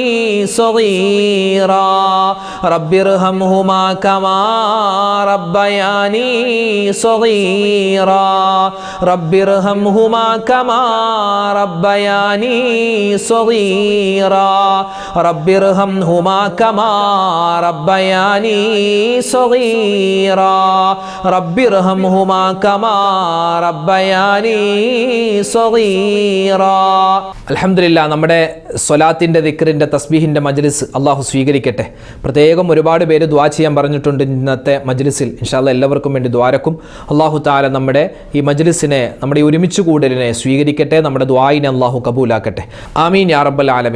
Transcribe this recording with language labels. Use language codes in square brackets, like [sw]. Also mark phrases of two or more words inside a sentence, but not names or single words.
[ar] صغيرا رب ارحمهما كما ربياني صغيرا رب ارحمهما كما ربياني صغيرا رب ارحمهما كما ربياني صغيرا رب ارحمهما كما ربياني [ml] صغيرا അൽഹംദുലില്ലാ നമ്മുടെ സ്വലാത്തിൻ്റെ ദിക്റിൻ്റെ തസ്ബീഹിൻ്റെ മജ്ലിസ് അള്ളാഹു സ്വീകരിക്കട്ടെ. പ്രത്യേകം ഒരുപാട് പേര് ദുആ ചെയ്യാൻ പറഞ്ഞിട്ടുണ്ട് ഇന്നത്തെ മജ്ലിസിൽ. [ar] إن شاء الله [ml] എല്ലാവർക്കും വേണ്ടി ദ്വാരക്കും. [ar] الله تعالى [ml] നമ്മുടെ ഈ മജ്ലിസിനെ, നമ്മുടെ ഈ ഒരുമിച്ച് കൂടലിനെ സ്വീകരിക്കട്ടെ. നമ്മുടെ ദുആയിനെ അള്ളാഹു കബൂലാക്കട്ടെ. [ar] آمين يا رب العالمين.